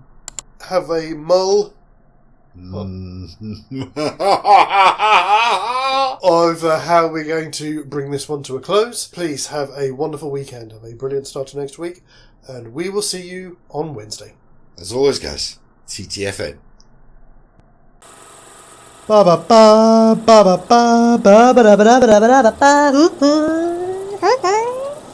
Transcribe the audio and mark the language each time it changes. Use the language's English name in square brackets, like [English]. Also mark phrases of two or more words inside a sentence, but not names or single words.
[English] have a mull over how we're going to bring this one to a close. Please have a wonderful weekend. Have a brilliant start to next week. And we will see you on Wednesday. As always, guys, TTFN. Ba ba ba ba ba ba ba ba ba ba ba ba ba ba.